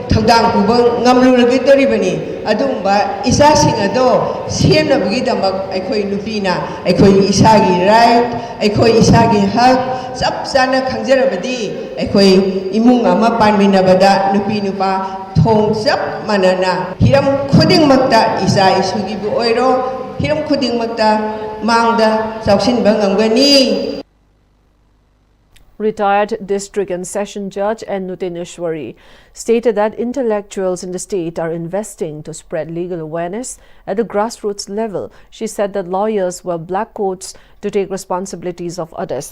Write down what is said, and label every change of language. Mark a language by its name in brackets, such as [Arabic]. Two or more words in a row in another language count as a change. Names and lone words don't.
[Manipuri] thangdang puba ngamluragidoribani adumba isasing ado semnabagi damak aikhoi nupina aikhoi isagi right aikhoi isagi hak chap chana khangjarabadi aikhoi imung ama panminabada nupi nupa thong chap manana hiram khudingmakta isa isugibu oiro hiram khudingmakta mangda chauksinba ngamgani. [English] Retired District and Session Judge N. Nutineshwari stated that intellectuals in the state are investing to spread legal awareness at the grassroots level. She said that lawyers wear black coats to take responsibilities of others.